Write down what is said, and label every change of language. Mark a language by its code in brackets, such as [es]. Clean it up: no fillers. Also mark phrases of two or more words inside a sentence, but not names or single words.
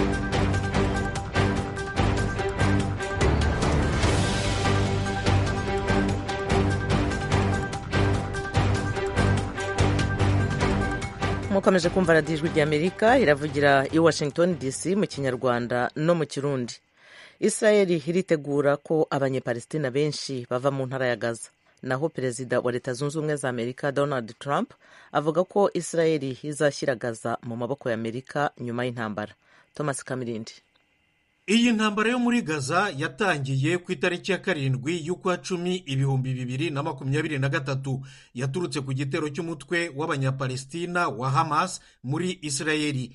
[rw] mukomeje kumva radiyo ijwi ry'Amerika iravugira i Washington DC mu kinyarwanda no mu kirundi. Israeli iritegura ko abanyepalestina benshi bava mu ntara ya Gaza, naho perezida wa Leta Zunze Ubumwe za Amerika Donald Trump avuga ko Israeli izashyira Gaza mu maboko ya Amerika nyuma y'intambara. Thomas Kamirindi. Iyi ntambara yo muri Gaza yatangiye ku itariki ya 7 y'ukwa 10 2023 yaturutse ku gitero cy'umutwe w'abanyapalestina wa Hamas muri Israeli.